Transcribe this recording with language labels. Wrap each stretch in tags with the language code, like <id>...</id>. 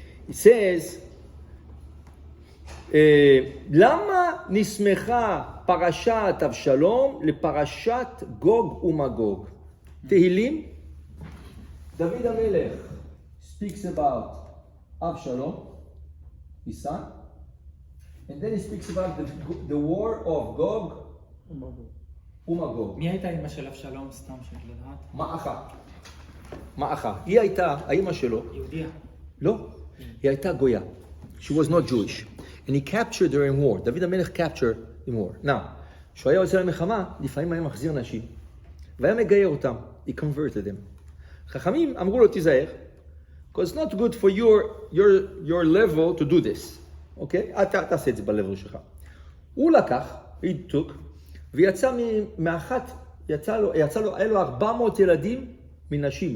<en>He says,</en> <he>למה נסמכה פרשת אבשלום לפרשת גוג ומגוג?</he> <en>תהילים, דוד המלך speaks about Avshalom, his son, and then he speaks about the war of Gog ומגוג.</en> <he>מי הייתה אמא של אבשלום, סתם של לדעת? מעכה. היא הייתה, האמא שלו, יהודיה. לא, היא הייתה גויה.</he> <en>She was not Jewish. And he captured her in war. דוד המלך captured in war.</en> <he>Now, כשהוא היה יוצא למלחמה, לפעמים היה מחזיר נשים. והיה מגייר אותם.</he> <en>He converted them.</en> <he>חכמים אמרו לו, תיזהר,</he> <en>because it's not good for your level to do this.</en> <he>אוקיי? אתה תעשה את זה ב-level שלך. הוא לקח,</he> <en>he took,</en> <he>ויצא מאחת, היה לו 400 ילדים מנשים.</he>